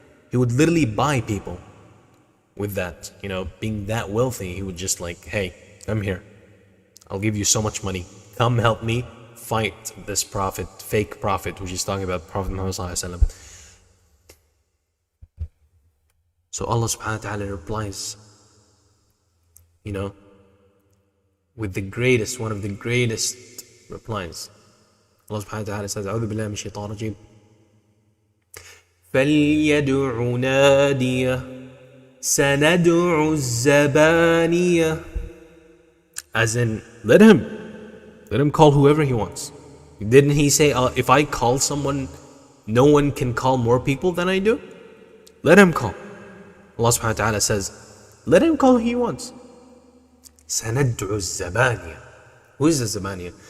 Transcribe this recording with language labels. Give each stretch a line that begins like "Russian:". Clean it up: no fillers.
English: He would literally buy people with that, being that wealthy. He would just like, hey, come here, I'll give you so much money, come help me fight this prophet, fake prophet, which is talking about Prophet Muhammad ﷺ. So Allah subhanahu wa ta'ala replies, with the greatest, one of the greatest replies.
Arabic: Allah subhanahu wa ta'ala says, أعوذ بالله من الشيطان الرجيم فليدع ناديه سندع الزبانية.
English: As in, let him call whoever he wants. Didn't he say, if I call someone, no one can call more people than I do? Let him call. Allah subhanahu wa ta'ala says, let him call who he wants.
Arabic: سندع الزبانية.
English: Who is the Zabaniya?